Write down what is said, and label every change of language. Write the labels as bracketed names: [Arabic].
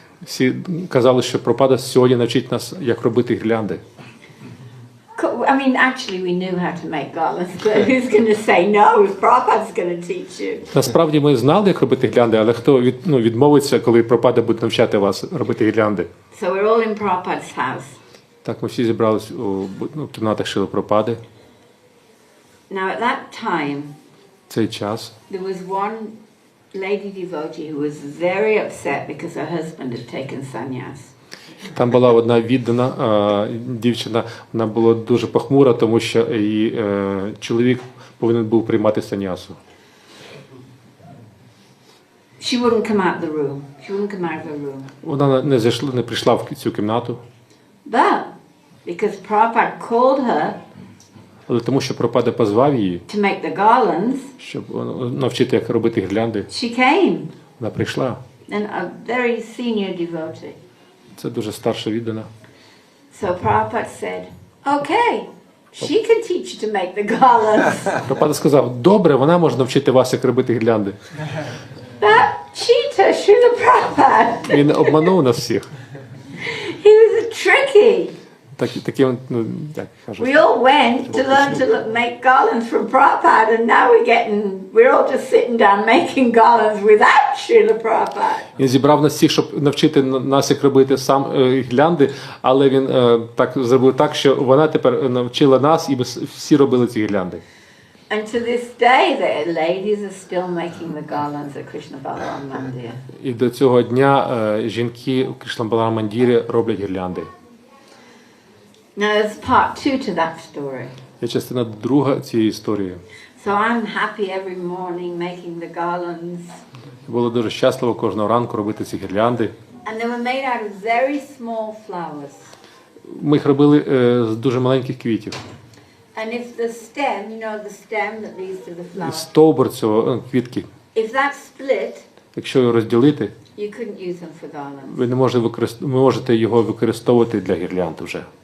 [Ukrainian] Всі казали, що Прабхупада сьогодні навчить нас, як робити гірлянди. [English] I mean, actually, we knew how to make garlands, but who's going to say no if Prabhupada's going to teach you? [Ukrainian] Насправді ми знали, як робити гірлянди, але хто відмовиться, коли Прабхупада буде навчати вас робити гірлянди? [English] So we're all in Prabhupada's house. [Ukrainian] Так, ми всі зібрались у кімнатах Шрили Прабхупади. [English] Now at that time, [Ukrainian] Цей час [English] there was one lady devotee who was very upset because her husband had taken sannyas. [Ukrainian] там була одна віддана дівчина, вона була дуже похмура, тому що її чоловік повинен був приймати санясу. [English] She wouldn't come out of the room. She wouldn't come out of the room. [Ukrainian] Вона не прийшла в цю кімнату. [English] But because Prabhupada called her [Ukrainian] Але тому що Прабхупада позвав її, [English] to make the garlands, [Ukrainian] щоб навчити, як робити гірлянди, [English] she came. [Ukrainian] вона прийшла. [English] And a very senior devotee. [Ukrainian] Це дуже старша віддана. [English] So Prabhupada said, okay, she can teach you to make the garlands. [Ukrainian] Прабхупада сказав, добре, вона може навчити вас, як робити гірлянди. [English] That cheater, Srila Prabhupada. [Ukrainian] Він обманув нас всіх. [English] He was tricky. [Ukrainian] Таким, як кажуть. [English] We all went to learn to make garlands from Prabhupada, and now we're all just sitting down making garlands without Srila Prabhupada. [Ukrainian] Він зібрав нас всіх, щоб навчити нас, як робити сам гірлянди, але він так зробив так, що вона тепер навчила нас, і всі робили ці гірлянди. [English] And to this day, the ladies are still making the garlands at Krishna Balaram Mandir. [Ukrainian] І до цього дня жінки у Кришна Баларам Мандірі роблять гірлянди. [English] Now there's part 2 to that story. [Ukrainian] Є частина друга цієї історії. [English] So I'm happy every morning making the garlands. [Ukrainian] Було дуже щасливо кожного ранку робити ці гірлянди. [English] And they were made out of very small flowers. [Ukrainian] Ми їх робили з дуже маленьких квітів. [English] And if the stem, the stem that leads to the flower, [Ukrainian] Стовбур цього квітки, [English] if that split, [Ukrainian] якщо його розділити, [English] you couldn't use them for garlands. [Ukrainian] ви не можете його використовувати для гірлянд вже.